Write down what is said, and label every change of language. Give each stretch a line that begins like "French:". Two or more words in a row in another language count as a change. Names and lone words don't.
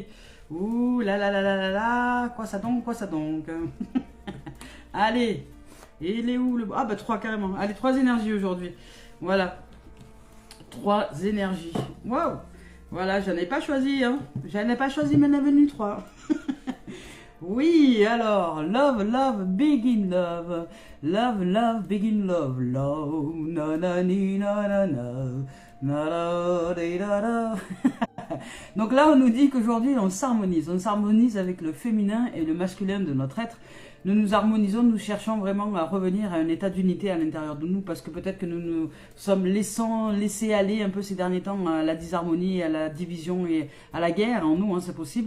French: Ouh là là là là là là, quoi ça donc, Allez, et il est où le... Ah bah 3 carrément, allez 3 énergies aujourd'hui, voilà. 3 énergies, waouh. Voilà, j'en ai pas choisi, hein. J'en ai pas choisi, mais il en est venu 3. Oui, alors,
English: love, love, big in love. Love, love, big in love. Love, na na ni na na na. Na na di da da.
French: Donc là, on nous dit qu'aujourd'hui, on s'harmonise avec le féminin et le masculin de notre être. Nous nous harmonisons, nous cherchons vraiment à revenir à un état d'unité à l'intérieur de nous parce que peut-être que nous nous sommes laissés aller un peu ces derniers temps à la disharmonie, à la division et à la guerre en nous, hein, c'est possible.